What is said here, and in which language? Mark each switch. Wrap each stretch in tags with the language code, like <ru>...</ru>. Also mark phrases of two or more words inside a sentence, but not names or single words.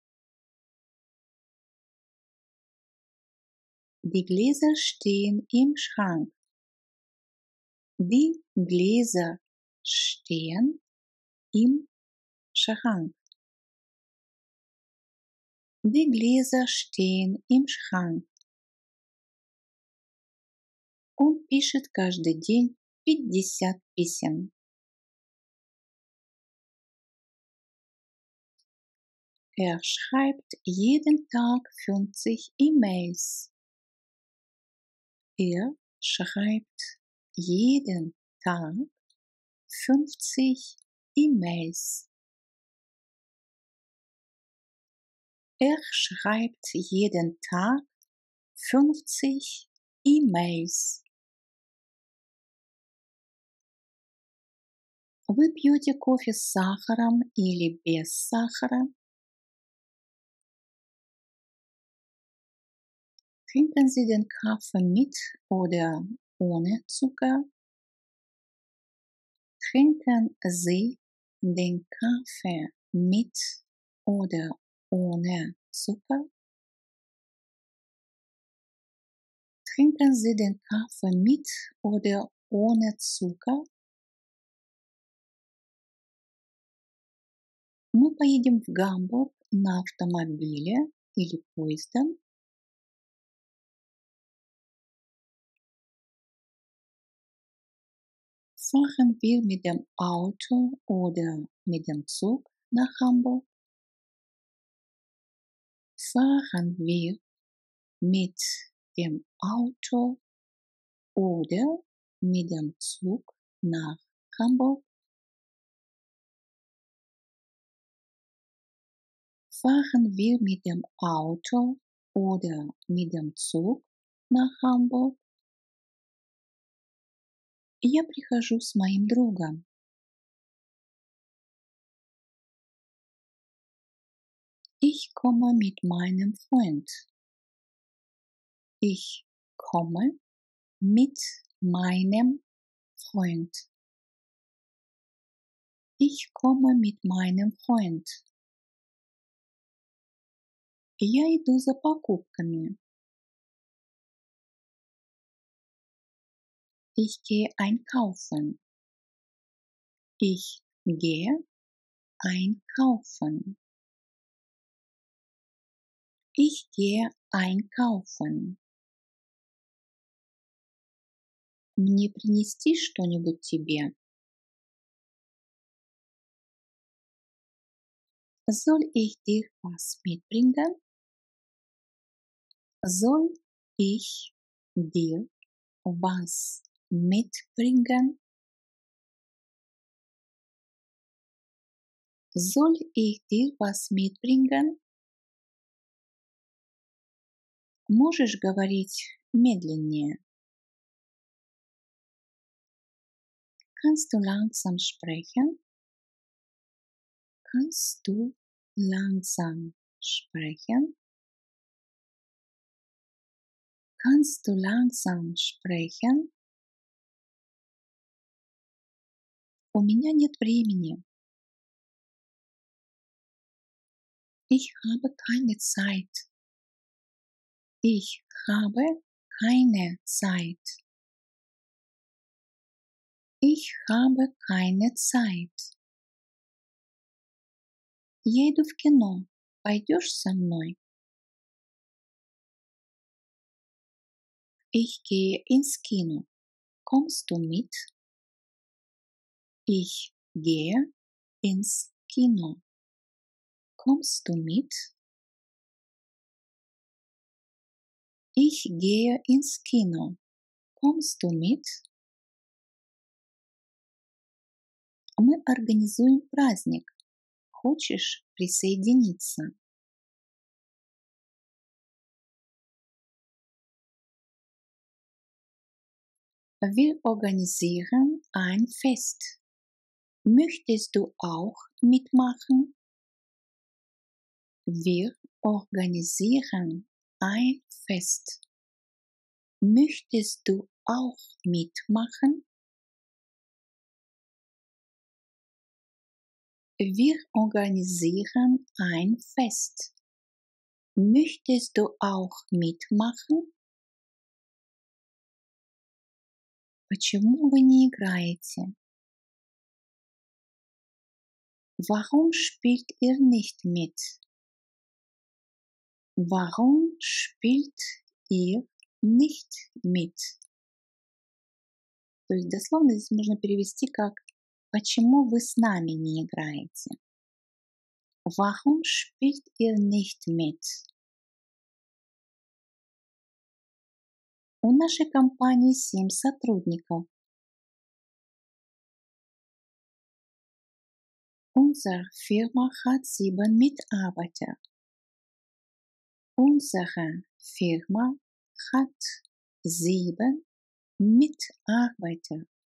<de>Die Gläser stehen im Schrank. Die Gläser stehen im Schrank. Die Gläser stehen im Schrank.</de> <ru>Он пишет каждый день 50 писем.</ru> <de>Er schreibt jeden Tag 50 E-Mails. Er schreibt jeden Tag 50 E-Mails. Er schreibt jeden Tag 50 E-Mails.</de> <ru>Вы пьете кофе с сахаром или без сахара?</ru> <de>Trinken Sie den Kaffee mit oder ohne Zucker? Trinken Sie den Kaffee mit oder ohne Zucker? Trinken Sie den Kaffee mit oder ohne Zucker?</de> <ru>Мы поедем в Гамбург на автомобиле или поездом.</ru> <de>Fahren wir mit dem Auto oder mit dem Zug nach Hamburg? Fahren wir mit dem Auto oder mit dem Zug nach Hamburg? Fahren wir mit dem Auto oder mit dem Zug nach Hamburg?</de> <ru>Я прихожу с моим другом.</ru> <de>Ich komme mit meinem Freund. Ich komme mit meinem Freund. Ich komme mit meinem Freund.</de> <ru>Я иду за покупками.</ru> <de>Ich gehe einkaufen. Ich gehe einkaufen. Ich gehe einkaufen.</de> <ru>Мне принести что-нибудь тебе?</ru> <de>Soll ich dir was mitbringen? Soll ich dir was mitbringen? Soll ich dir was mitbringen?</de> <ru>Можешь говорить медленнее?</ru> <de>Kannst du langsam sprechen? Kannst du langsam sprechen? Kannst du langsam sprechen?</de> <ru>У меня нет времени.</ru> <de>Ich habe keine Zeit. Ich habe keine Zeit. Ich habe keine Zeit.</de> <ru>Я иду в кино. Пойдешь со мной?</ru> <de>Ich gehe ins Kino. Kommst du mit? Ich gehe ins Kino. Kommst du mit? Ich gehe ins Kino. Kommst du mit?</de> <ru>Мы организуем праздник. Хочешь присоединиться?</ru> <de>Wir organisieren ein Fest. Möchtest du auch mitmachen? Wir organisieren ein Fest. Möchtest du auch mitmachen? Wir organisieren ein Fest. Möchtest du auch mitmachen?</de> <ru>Почему вы не играете?</ru> <de>Warum spielt ihr nicht mit? Warum spielt ihr nicht mit?</de> <ru>То есть дословно здесь можно перевести как «Почему вы с нами не играете?»</ru> <de>Warum spielt ihr nicht mit?</de> <ru>У нашей компании 7 сотрудников.</ru> <de>Unsere Firma hat 7 Mitarbeiter. Unsere Firma hat 7 Mitarbeiter.</de>